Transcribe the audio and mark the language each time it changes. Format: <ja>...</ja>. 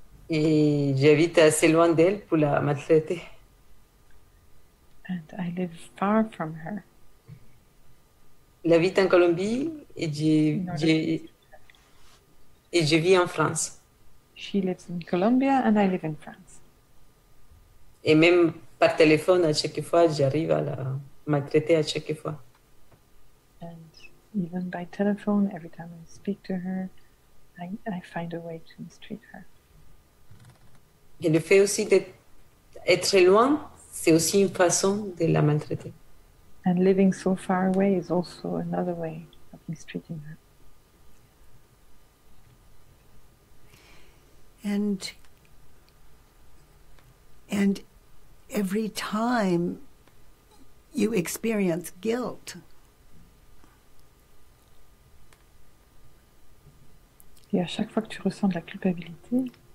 <fr>Et j'habite assez loin d'elle pour la maltraiter.</fr> <en>And I live far from her.</en> <fr>Elle habite en Colombie et je vis en France.</fr> <en>She lives in Colombia and I live in France.</en> <fr>Et même par téléphone, à chaque fois, j'arrive à la maltraiter à chaque fois.</fr> <en>And even by telephone, every time I speak to her, I find a way to mistreat her.</en> <fr>Et le fait aussi d'être loin, c'est aussi une façon de la maltraiter.</fr> <en>And living so far away is also another way of mistreating her. And every time you experience guilt,</en> <fr>Et à chaque fois que tu ressens de la culpabilité,</fr>